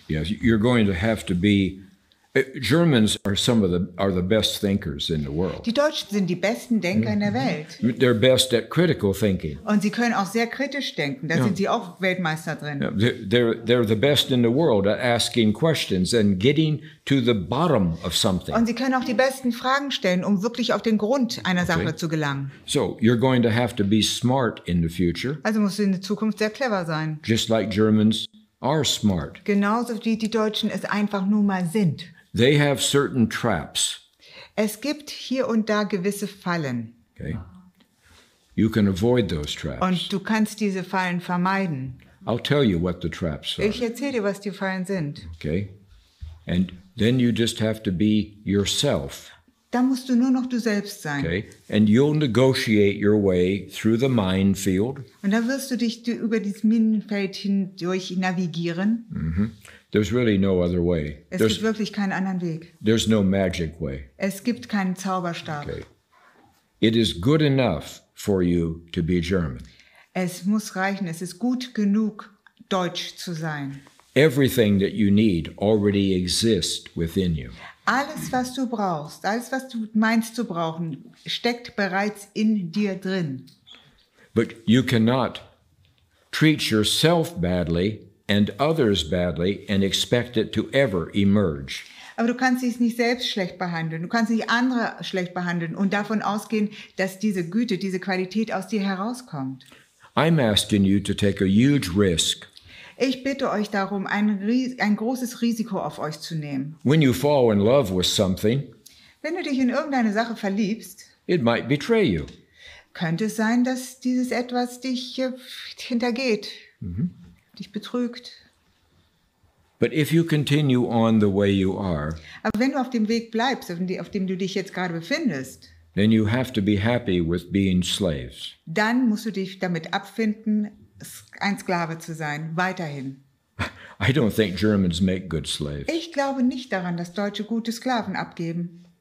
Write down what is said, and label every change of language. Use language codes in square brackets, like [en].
[en] Yes, you're going to have to be. Germans are the best thinkers in the world. [de] Die Deutschen sind die besten Denker in der Welt. [en] They're best at critical thinking. [de] Und sie können auch sehr kritisch denken. Da sind sie auch Weltmeister drin. [en] They're the best in the world at asking questions and getting to the bottom of something. [de] Und sie können auch die besten Fragen stellen, um wirklich auf den Grund einer Sache zu gelangen. [en] So you're going to have to be smart in the future. [de] Also musst du in der Zukunft sehr clever sein. [en] Just like Germans are smart. [de] Genauso wie die Deutschen es einfach nur mal sind. [en] They have certain traps. [de] Es gibt hier und da gewisse Fallen. [en] Okay. You can avoid those traps. [de] Und du kannst diese Fallen vermeiden. [en] I'll tell you what the traps are. [de] Ich erzähle dir, was die Fallen sind. [en] Okay. And then you just have to be yourself. [de] Da musst du nur noch du selbst sein. [en] Okay. And you'll negotiate your way through the minefield. [de] Und da wirst du dich über dieses Minenfeld hindurch navigieren. Mm-hmm. [en] There's really no other way. [de] Es gibt wirklich keinen anderen Weg. [en] There's no magic way. [de] Es gibt keinen Zauberstab. [en] Okay. It is good enough for you to be German. [de] Es muss reichen, es ist gut genug, Deutsch zu sein. [en] Everything that you need already exists within you. [de] Alles, was du brauchst, alles, was du meinst zu brauchen, steckt bereits in dir drin. [en] But you cannot treat yourself badly and others badly and expect it to ever emerge. [de] Aber du kannst dich nicht selbst schlecht behandeln, du kannst nicht andere schlecht behandeln und davon ausgehen, dass diese Güte, diese Qualität aus dir herauskommt. [en] I'm asking you to take a huge risk. [de] Ich bitte euch darum, ein großes Risiko auf euch zu nehmen. [en] When you fall in love with something, [de] wenn du dich in irgendeine Sache verliebst, [en] it might betray you. [de] Könnte es sein, dass dieses etwas dich hintergeht, dich betrügt. [en] But if you continue on the way you are, [de] aber wenn du auf dem Weg bleibst, auf dem du dich jetzt gerade befindest, [en] then you have to be happy with being slaves. [de] Dann musst du dich damit abfinden, ein Sklave zu sein, weiterhin. [en] I don't think Germans make good slaves. [de] Ich glaube nicht daran, dass Deutsche gute Sklaven abgeben.